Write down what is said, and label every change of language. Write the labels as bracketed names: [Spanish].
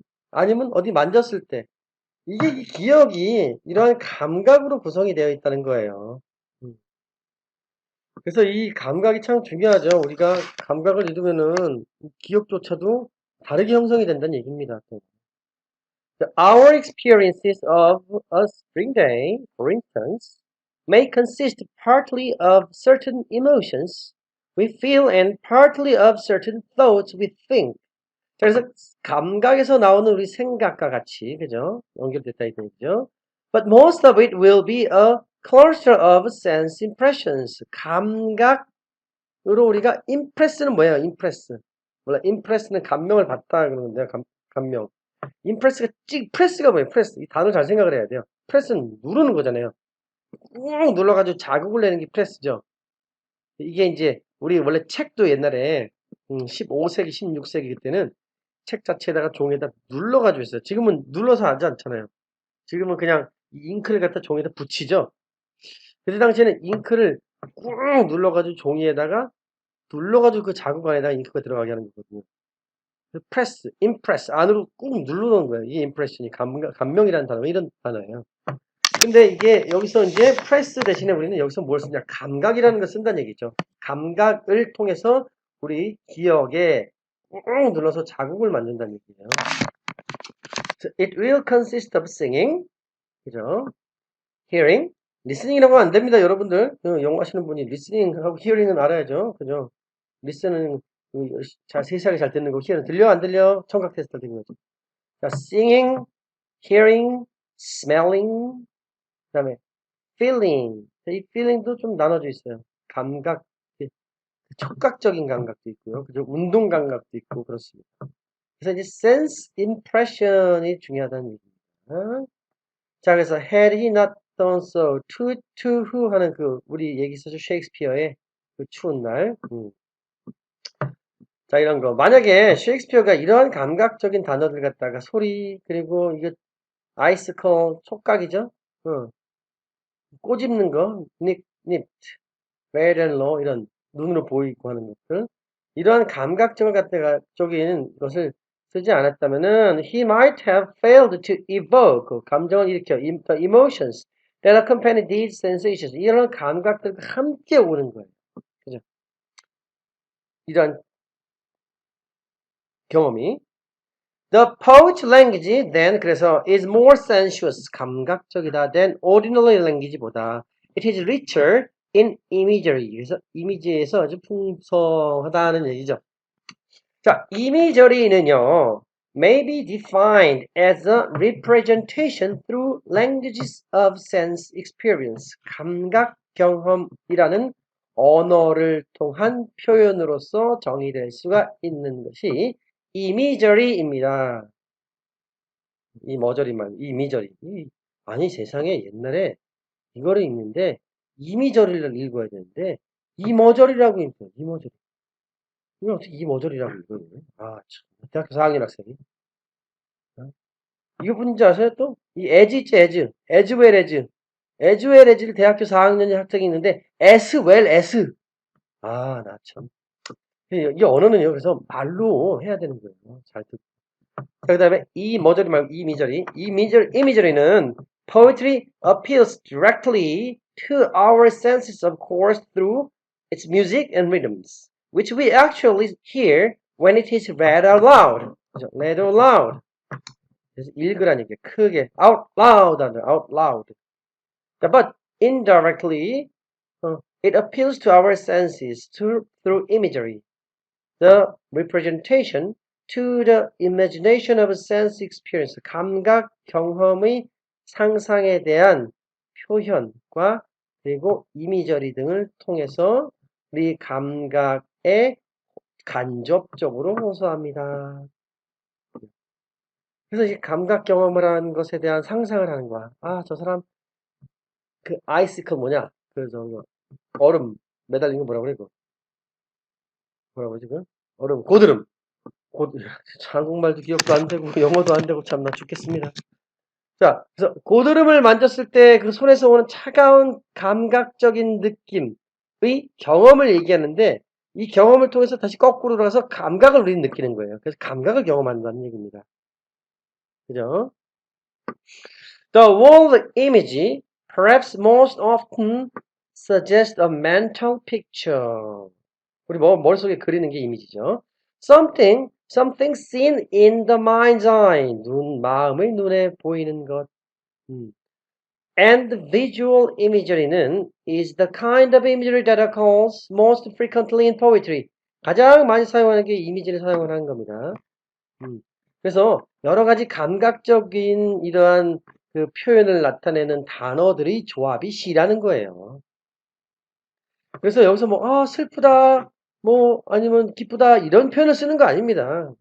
[Korean] 아니면 어디 만졌을 때 이게 이 기억이 이러한 감각으로 구성이 되어 있다는 거예요. 음. 그래서 이 감각이 참 중요하죠. 우리가 감각을 잃으면은 기억조차도 다르게 형성이 된다는 얘기입니다. 또. [English] Our experiences of a spring day, for instance, may consist partly of certain emotions we feel and partly of certain thoughts we think. [Korean] 자, 그래서 감각에서 나오는 우리 생각과 같이, 그죠? 연결됐다 이 얘기죠. [English] But most of it will be a cluster of sense impressions. [Korean] 감각으로 우리가 impress는 뭐예요? [English] impress. [Korean] 몰라, impress는 감명을 받다 그러는데요. 감명. 임프레스가 프레스가 뭐예요? 프레스. 이 단어 잘 생각을 해야 돼요. 프레스는 누르는 거잖아요. 꾹 눌러가지고 자극을 내는 게 프레스죠. 이게 이제 우리 원래 책도 옛날에 15세기, 16세기 그때는 책 자체에다가 종에다 눌러가지고 있어요. 지금은 눌러서 하지 않잖아요. 지금은 그냥 잉크를 갖다 종에다 붙이죠. 그때 당시에는 잉크를 꾹 눌러가지고 종이에다가 눌러가지고 그 자국 안에다가 잉크가 들어가게 하는 거거든요. 프레스, 임프레스 안으로 꾹 누르는 거예요. 이 임프레션이 감명이라는 단어, 이런 단어예요. 근데 이게 여기서 이제 프레스 대신에 우리는 여기서 뭘 쓰냐? 감각이라는 걸 쓴다는 얘기죠. 감각을 통해서 우리 기억에 꾹 눌러서 자국을 만든다는 얘기예요. [English] So it will consist of singing, [Korean] 그죠? Hearing, listening이라고 하면 안 됩니다, 여러분들. 영어 하시는 분이 listening하고 hearing은 알아야죠, 그죠? listen은 잘 세세하게 잘 듣는 거, hear은 들려 안 들려? 청각 테스트 되는 거죠. 자, singing, hearing, smelling, 그다음에 feeling. 이 feeling도 좀 나눠져 있어요. 감각, 촉각적인 감각도 있고요. 그죠? 운동 감각도 있고 그렇습니다. 그래서 이제 sense impression이 중요하다는 얘기입니다. 자, 그래서 [English] had he not done so, to who [Korean] 하는 우리 얘기 있었죠? 셰익스피어의 그 추운 날. 자, 이런 거. 만약에 셰익스피어가 이러한 감각적인 단어들 갖다가 소리, 그리고 이거 아이스컬, 촉각이죠? 꼬집는 거, nipped, red and low, 이런 눈으로 보이고 하는 것들. 이러한 감각적을 갖다가 쪽인 것을 쓰지 않았다면은 [English] he might have failed to evoke [Korean] 감정을 일으켜 [English] the emotions that accompany these sensations. [Korean] 이런 감각들과 함께 오는 거예요. 그죠? 이러한 경험이 [English] The poet's language then [Korean] 그래서 [English] is more sensuous [Korean] 감각적이다 [English] than ordinary language보다 it is richer in imagery [Korean] 그래서 이미지에서 아주 풍성하다는 얘기죠. 자, [English] imagery는요 may be defined as a representation through languages of sense experience [Korean] 감각 경험이라는 언어를 통한 표현으로서 정의될 수가 있는 것이 이미저리입니다. 이 머저리만, 이미저리. 아니, 세상에 옛날에 이거를 읽는데, 이미저리를 읽어야 되는데, 이머저리라고 읽어요, 이머저리. 이걸 어떻게 이머저리라고 읽어요? 참. 대학교 4학년 학생이. 어? 이거 뭔지 아세요, 또? 이 에즈 있지, 에즈. 에즈웰 에즈. 에즈웰 에즈를 대학교 4학년 학생이 있는데, [English] as well as. [Korean] 나 참. 이 언어는요, 그래서 말로 해야 되는 거예요. 잘 듣고. 그 다음에 이 머저리 말고 이 미저리. [English] 이미저리는 poetry appeals directly to our senses, of course, through its music and rhythms, which we actually hear when it is read out loud. [Korean] 그죠? [English] read out loud. [Korean] 그래서 읽으라는 얘기예요. 크게 [English] out loud [Korean] 하는 [English] out loud. But indirectly, it appeals to our senses through imagery. The representation to the imagination of sense experience. [Korean] 감각 경험의 상상에 대한 표현과 그리고 이미저리 등을 통해서 우리 감각에 간접적으로 호소합니다. 그래서 이 감각 경험을 하는 것에 대한 상상을 하는 거야. 아, 저 사람 그 아이스클 뭐냐? 얼음 매달린 거 뭐라고 그래? 뭐라고 지금? 얼음 고드름. 한국말도 기억도 안 되고 영어도 안 되고 참 나 죽겠습니다. 자, 그래서 고드름을 만졌을 때 그 손에서 오는 차가운 감각적인 느낌의 경험을 얘기하는데 이 경험을 통해서 다시 거꾸로 돌아서 감각을 우리는 느끼는 거예요. 그래서 감각을 경험한다는 얘기입니다. 그죠? [English] The word image perhaps most often suggests a mental picture. [Korean] 우리 머릿속에 그리는 게 이미지죠. [English] Something seen in the mind's eye. [Korean] 마음의 눈에 보이는 것. [English] And visual imagery는 is the kind of imagery that occurs most frequently in poetry. [Korean] 가장 많이 사용하는 게 이미지를 사용을 하는 겁니다. 그래서 여러 가지 감각적인 이러한 그 표현을 나타내는 단어들의 조합이 시라는 거예요. 그래서 여기서 슬프다, 아니면 기쁘다, 이런 표현을 쓰는 거 아닙니다.